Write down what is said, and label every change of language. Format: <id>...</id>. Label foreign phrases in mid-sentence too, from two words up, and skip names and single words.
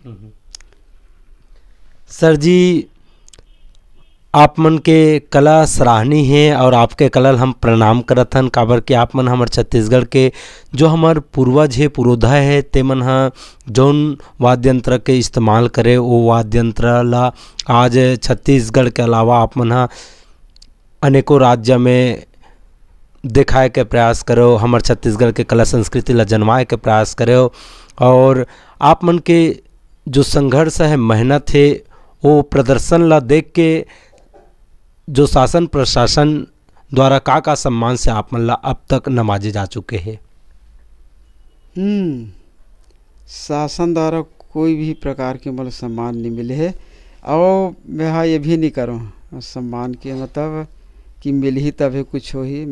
<hne>सर जी, आप मन के कला सराहनीय है और आपके कला हम प्रणाम करत हन, काबर कि आप मन हमार छत्तीसगढ़ के जो हमार पूर्वज है पुरोधा है ते मन ह जौन वाद्य यंत्र के इस्तेमाल करे वो वाद्य यंत्र ला आज छत्तीसगढ़ के अलावा आप मन ह अनेकों राज्य में दिखाए के प्रयास करो, हमार छत्तीसगढ़ के कला संस्कृति ला जनवाए के प्रयास करो। और आप मन के जो संघर्ष है, मेहनत है, वो प्रदर्शन ला देख के जो शासन प्रशासन द्वारा का सम्मान से आप मन ला अब तक नवाजे जा चुके हैं। शासन द्वारा कोई भी प्रकार के मतलब सम्मान नहीं मिले है और मैं हाँ ये भी नहीं करूँ सम्मान के मतलब कि मिल ही तभी कुछ हो ही।</hne>